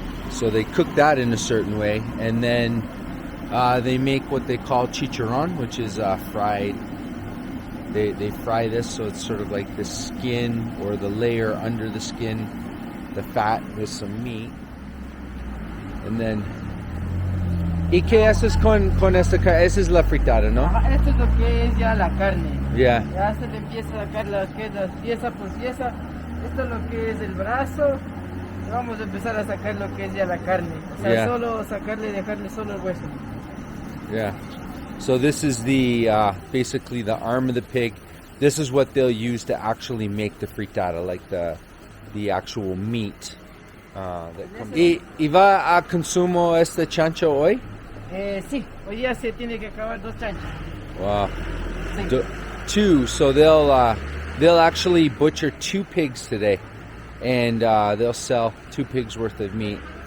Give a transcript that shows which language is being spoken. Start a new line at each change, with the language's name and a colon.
English: So they cook that in a certain way, and then they make what they call chicharron, which is fried. They fry this, so it's sort of like the skin or the layer under the skin, the fat with some meat.
Spanish: And then, ¿y qué haces con esta carne? Esa es la fritada, ¿no? Ajá, esto es lo que es ya la carne.
English: Yeah.
Spanish: Ya se le empieza a sacar las pieza por pieza. Esto es lo que es el brazo. Vamos a empezar a sacar lo que es ya la carne. O sea, solo dejarle solo el hueso.
English: Yeah. So this is the basically the arm of the pig. This is what they'll use to actually make the fritada, like the actual meat.
Spanish: ¿Y va a consumo este chancho hoy? Sí, hoy día se tiene que acabar 2 chanchos.
English: Wow.
Spanish: Sí. 2.
English: So they'll actually butcher 2 pigs today, and they'll sell 2 pigs worth of meat.